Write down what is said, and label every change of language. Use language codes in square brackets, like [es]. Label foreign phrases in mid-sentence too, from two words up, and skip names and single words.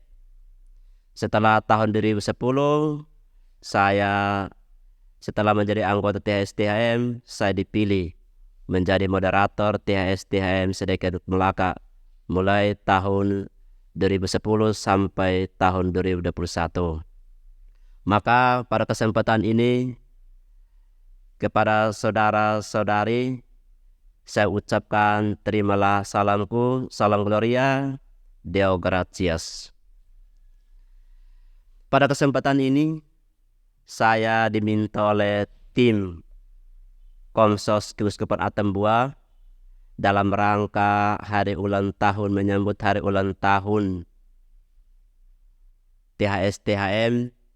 [id] Setelah tahun 2010, setelah menjadi anggota THSTM, saya dipilih menjadi moderator THSTM Sedekat Melaka mulai tahun 2010 sampai tahun 2021. Maka pada kesempatan ini kepada saudara-saudari saya ucapkan terimalah salamku, salam gloria, [la] Deo gratias. [id] Pada kesempatan ini saya diminta oleh tim Komsos Keuskupan Atambua dalam rangka menyambut hari ulang tahun THSTM